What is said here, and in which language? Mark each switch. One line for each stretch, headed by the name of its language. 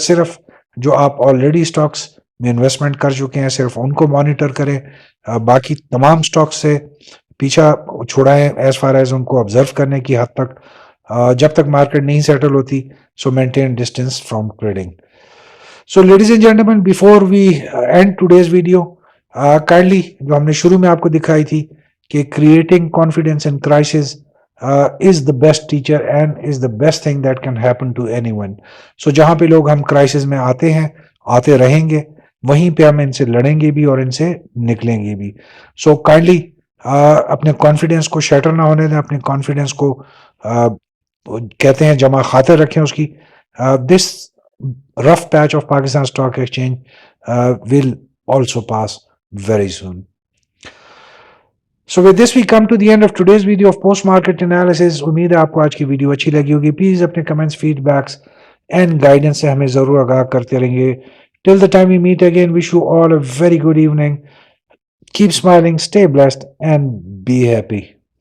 Urdu: صرف جو آپ آلریڈی سٹاکس میں انویسٹمنٹ کر چکے ہیں صرف ان کو مانیٹر کریں, باقی تمام سٹاکس سے پیچھا چھڑائیں
English: as far as
Urdu: ان کو آبزرو کرنے کی حد تک, جب تک مارکیٹ نہیں سیٹل ہوتی.
English: So maintain distance from trading. So ladies and gentlemen, before we end today's video, kindly
Urdu: جو ہم نے شروع میں آپ کو دکھائی تھی کہ
English: creating confidence in crisis is the best teacher and is the best thing that can happen to anyone.
Urdu: So جہاں پہ لوگ ہم کرائسس میں آتے ہیں, آتے رہیں گے, وہیں پہ ہم ان سے لڑیں گے بھی اور ان سے نکلیں گے بھی. So kindly اپنے کانفیڈنس کو شیٹر نہ ہونے دیں, اپنے کانفیڈنس کو کہتے ہیں جمع خاطر رکھیں اس کی.
English: This rough patch of Pakistan Stock Exchange will also pass very soon. So with this we come to the end of today's video of post market analysis.
Urdu: امید ہے آپ کو آج کی ویڈیو اچھی لگی ہوگی. پلیز اپنے comments, feed backs and guidance سے ہمیں ضرور آگاہ کرتے رہیں گے.
English: Till the time we meet again, wish you all a very good evening. Keep smiling, stay blessed and be happy.